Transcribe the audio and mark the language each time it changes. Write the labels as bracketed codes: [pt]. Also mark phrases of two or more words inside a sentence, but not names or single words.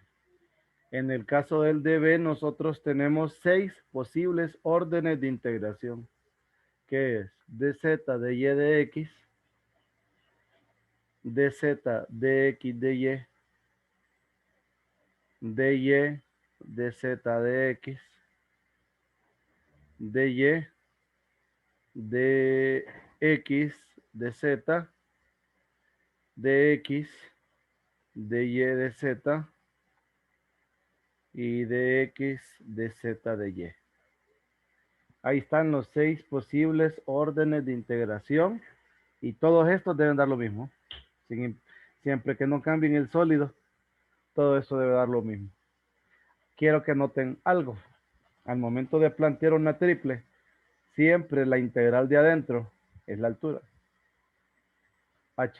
[es] En el caso del dB, nosotros tenemos 6 posibles órdenes de integración, que es dz dy de x, dz dx dy, dy dz de x, dy dx dz, dx dy dz y dx dz de y. Ahí están los 6 posibles órdenes de integración y todos estos deben dar lo mismo. Siempre que no cambien el sólido, todo eso debe dar lo mismo. Quiero que noten algo. Al momento de plantear una triple, siempre la integral de adentro es la altura, h.